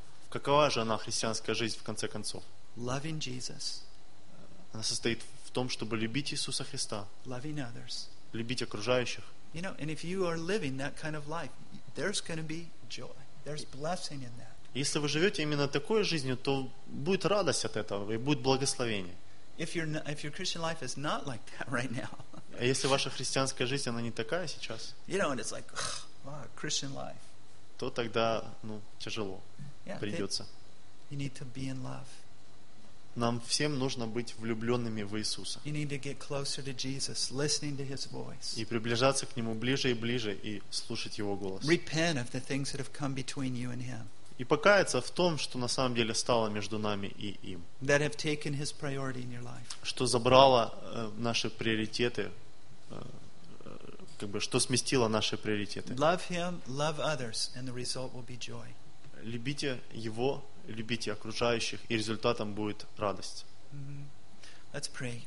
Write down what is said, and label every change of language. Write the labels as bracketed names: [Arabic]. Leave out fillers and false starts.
[Russian] Какова же она христианская жизнь в конце концов? [English] Loving Jesus. [Russian] Она состоит в том, чтобы любить Иисуса Христа. [English] Loving others. [Russian] Любить окружающих. [English] You know, and if you are living that kind of life, there's going to be joy. There's blessing in that. [Russian] Если вы живете именно такой жизнью, то будет радость от этого и будет благословение. [English] If your Christian life is not like that right now. [Russian] А если ваша христианская жизнь она не такая сейчас? [English] You know, and it's like, ugh, wow, Christian life. [Russian] То тогда, ну, тяжело. [English] Yeah, [Russian] придется. [English] You need to be in love. [Russian] Нам всем нужно быть влюбленными в Иисуса. [English] You need to get closer to Jesus, listening to His voice. [Russian] И приближаться к Нему ближе и ближе и слушать Его голос. [English] Repent of the things that have come between you and Him. [Russian] И покаяться в том, что на самом деле стало между нами и им. [English] That have taken His priority in your life. [Russian] Что забрало наши приоритеты, как бы, что сместило наши приоритеты. [English] Love Him, love others, and the result will be joy. [Russian] Любите Его, любите окружающих, и результатом будет радость. [English] Mm-hmm. Let's pray.